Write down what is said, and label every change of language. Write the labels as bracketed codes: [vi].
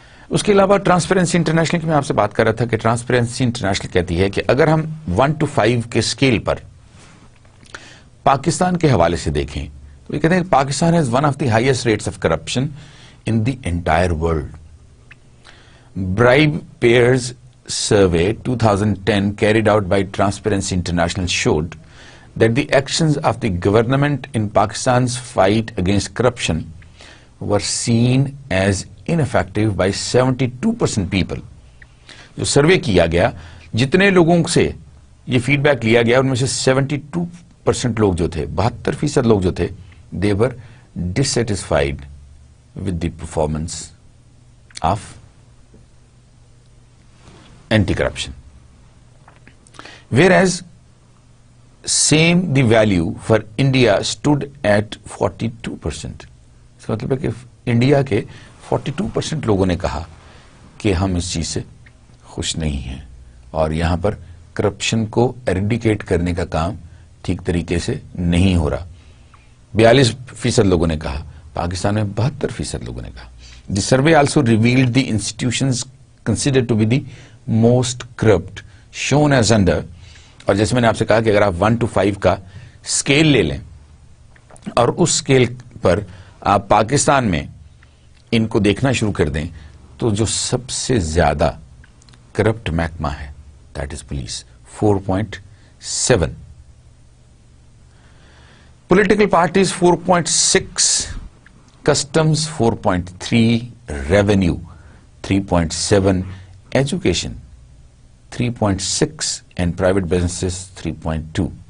[ur] اس کے علاوہ transparency international کی میں آپ سے بات کر رہا تھا کہ ٹرانسپیرنسی انٹرنیشنل کہتی ہے کہ اگر ہم 1 to 5 کے اسکیل پر پاکستان کے حوالے سے دیکھیں تو یہ کہتے ہیں کہ [en] Pakistan has one of the highest rates of corruption in the entire world. Bribe payers survey 2010 carried out by Transparency International showed that the actions of the government in Pakistan's fight against corruption were seen as ineffective by 72% people. [ur] جو survey کیا گیا، جتنے لوگوں سے یہ feed back لیا گیا ان میں سے 72% لوگ جو تھے، 72% لوگ جو تھے [en] they were dissatisfied with the performance of anti-corruption. Whereas same the value for India stood at 42%. [ur] اس کا مطلب ہے کہ انڈیا کے 42% لوگوں نے کہا کہ ہم اس چیز سے خوش نہیں ہیں، اور یہاں پر کرپشن کو ایریڈیکیٹ کرنے کا کام ٹھیک طریقے سے نہیں ہو رہا. 42% لوگوں نے کہا، پاکستان میں 72% لوگوں نے کہا. [en] The survey also revealed the institutions considered to be the most corrupt shown as under. [ur] اور جیسے میں نے آپ سے کہا کہ اگر آپ 1 to 5 کا اسکیل لے لیں اور اس اسکیل پر آپ پاکستان میں ان کو دیکھنا شروع کر دیں تو جو سب سے زیادہ کرپٹ محکمہ ہے [en] that is [ur] police, 4.7، political parties 4.6، customs 4.3، revenue 3.7، education 3.6 and private businesses 3.2.